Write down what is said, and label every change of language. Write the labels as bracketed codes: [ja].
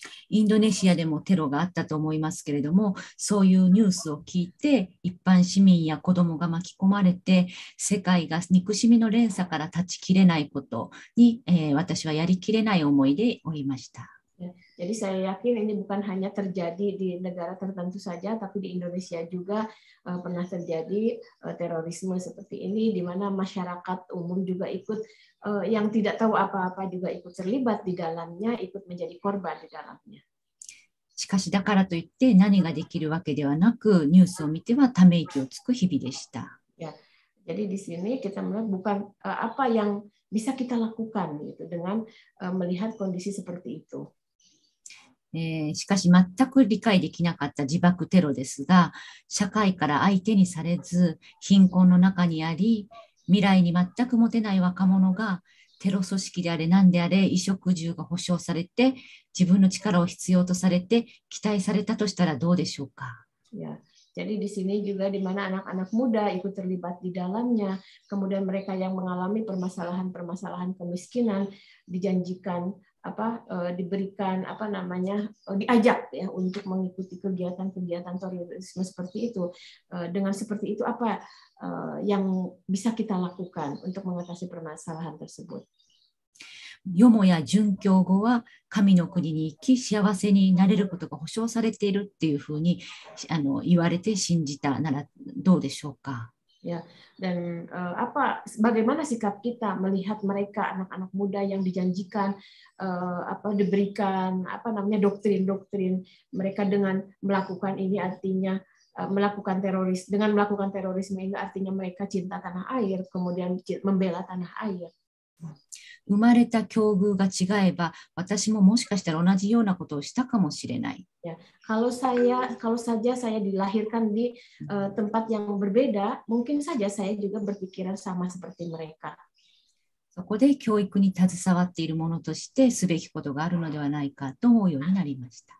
[ja] インドネシアでもテロがあったと思いますけれども、そういうニュースを聞いて一般市民や子どもが巻き込まれて、世界が憎しみの連鎖から断ち切れないことに、私はやりきれない思いでおりました。 [id] Jadi saya yakin ini bukan hanya terjadi di negara tertentu saja, tapi di Indonesia juga pernah terjadi terorisme seperti ini, di mana masyarakat umum juga ikut, yang tidak tahu apa-apa juga ikut terlibat di dalamnya, ikut menjadi korban di dalamnya. [ja] しかしだからといって何ができるわけではなく、ニュースを見てはため息をつく日々でした。 [id] Ya, jadi di sini kita melihat bukan apa yang bisa kita lakukan gitu dengan melihat kondisi seperti itu. [ja] しかし全く理解できなかった自爆テロですが、社会から相手にされず貧困の中にあり、未来に全く持てない若者がテロ組織であれ何であれ衣食住が保障されて、自分の力を必要とされて期待されたとしたらどうでしょうか。 [id] Ya, jadi di sini juga di mana anak-anak muda ikut terlibat di dalamnya, kemudian mereka yang mengalami permasalahan kemiskinan dijanjikan diberikan diajak, ya, untuk mengikuti kegiatan-kegiatan terorisme seperti itu. Dengan seperti itu apa yang bisa kita lakukan untuk mengatasi permasalahan tersebut? [ja] よもや殉教後は神の国に行き幸せになれることが保証されているっていうふうに言われて信じたならどうでしょうか。 [id] Ya, dan bagaimana sikap kita melihat mereka anak-anak muda yang dijanjikan diberikan doktrin-doktrin mereka dengan melakukan ini artinya melakukan terorisme ini artinya mereka cinta tanah air, kemudian membela tanah air. [ja] 生まれた境遇が違えば、私ももしかしたら同じようなことをしたかもしれない。 [id] Ya, kalau saja saya dilahirkan di tempat yang berbeda, mungkin saja saya juga berpikiran sama seperti mereka. [ja] そこで教育に携わっているものとしてすべきことがあるのではないかと思うようになりました。